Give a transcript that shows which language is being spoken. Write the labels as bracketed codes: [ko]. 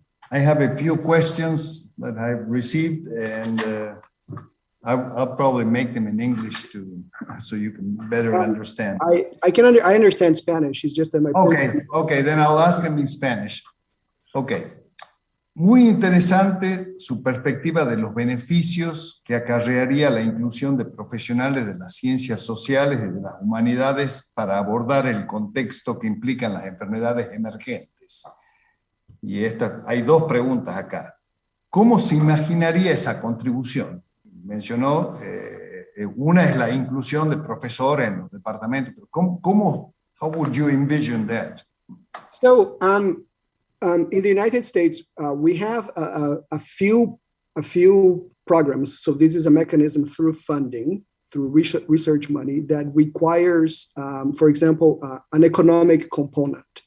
[en] I have a few questions that I've received, and I'll probably make them in English too, so you can better understand. I understand Spanish. It's just that my Okay, then I'll ask them in Spanish. Okay. [es] Muy interesante su perspectiva de los beneficios que acarrearía la inclusión de profesionales de las ciencias sociales y de las humanidades para abordar el contexto que implican las enfermedades emergentes. Y hay dos preguntas acá. ¿Cómo se imaginaría esa contribución? Mencionó, una es la inclusión de profesores en los departamentos, pero [en] how would you envision that? So, in the United States, we have a few programs. So this is a mechanism through funding, through research money that requires, for example, an economic component.